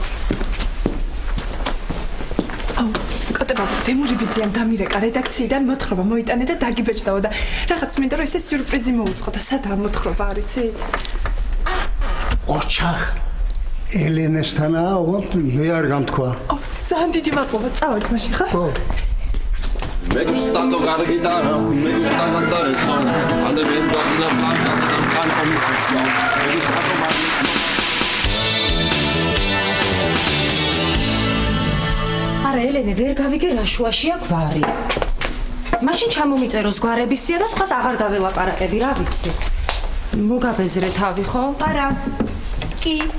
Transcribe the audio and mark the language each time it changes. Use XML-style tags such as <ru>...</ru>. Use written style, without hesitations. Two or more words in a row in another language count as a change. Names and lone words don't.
<ka>კოტე ბაბუ თემური ბიძიამ დამირეკა რედაქციიდან მოთხრობა მოიტანე და დაგიბეჭდაო და რაღაც მინდა რომ ესე სიურპრიზი მოუწყო და სადაა მოთხრობა არ იცით ოჩახ ელენესთანაა ოღონდ მე არ გამთქვა ძალიან დიდი მადლობა წავედ მაშინ ხო</ka> <es>Me gusta tocar guitarra, me gusta cantar el son. Ande viendo aquí la blanca, tan con mi canción. Me gusta tomar mis</es> <ka>არა ელენე ვერ გავიგე რა შუაშია გვარი მაშინ ჩამომიწეროს გვარების სია და სხვას აღარ დაველაპარაკები რა ვიცი მოგაბეზრე თავი ხო არა კი</ka>